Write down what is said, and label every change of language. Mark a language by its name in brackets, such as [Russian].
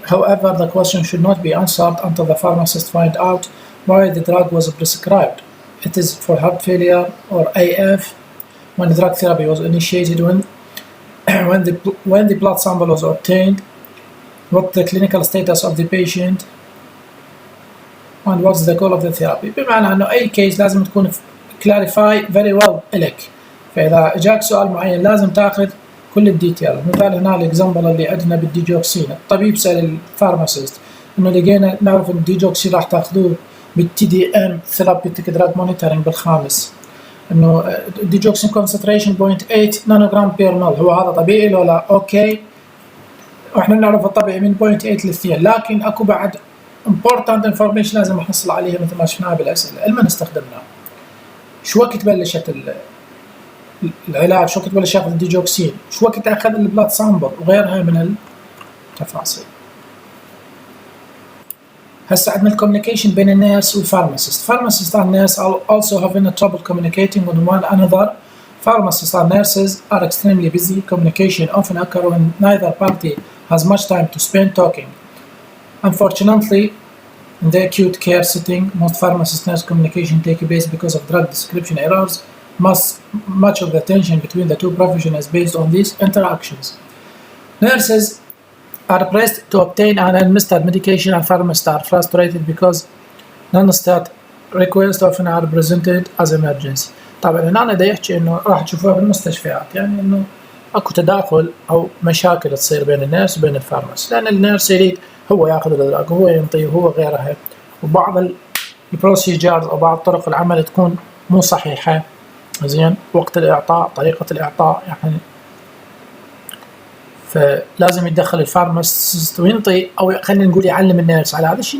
[English] However, the question should not be answered until the pharmacist find out why the drug was prescribed. It is for heart failure or AF when drug therapy was initiated, when the blood sample was obtained, what the clinical status of the patient, and what's the goal of the therapy. [Arabic] بمعنى أنه أي كيس لازم تكون [English] clarify very well [Arabic] إلك، فإذا جاك سؤال معين لازم تأخذ كل الديتيل. مثال هنا الإكزامبل اللي عندنا بالديجوكسين، الطبيب سأل الفارماسيست إنه لقينا نعرف إن الديجوكسين راح تأخذوه بالTDM Therapeutic Drug Monitoring بالخامس، إنه الديجوكسين concentration 0.8 نانوغرام بير مل، هو هذا طبيعي ولا أوكي؟ وإحنا نعرف الطبيعي من 0.8 ل2، لكن أكو بعد [English] important information [Arabic] لازم نحصل عليها مثل ما شفناها بالأسئلة. لما استخدمناه، شو وقت بلشت العلاج، شو وقت بلش ياخذ الديجوكسين، شو وقت أخذ البلاد سامبل وغيرها من التفاصيل. هسه عندنا الكوميونيكيشن بين النيرس والفارماسيست. [English] Pharmacists and nurses are also having trouble communicating with one another. Pharmacists and nurses are extremely busy. Communication often occurs when neither party has much time to spend talking. Unfortunately, in the acute care setting, most pharmacist-nurse communication takes place because of drug description errors. Much of the tension between the two professions is based on these interactions. Nurses are pressed to obtain an administered medication, and pharmacists are frustrated because non-stat requests often are presented as emergency. [Arabic] طبعا هنا دا يحكي انه راح تشوفوها بالمستشفيات، يعني انه اكو تداخل او مشاكل تصير بين النيرس وبين الفارماسيست، لان النيرس يريد هو ياخذ الادراج، هو ينطيه، هو غيرها. وبعض البروسيجرز او بعض طرق العمل تكون مو صحيحه، زين، وقت الاعطاء، طريقه الاعطاء يعني، فلازم يتدخل الفارماسيست وينطي، او خلينا نقول يعلم النيرس على هذا الشيء.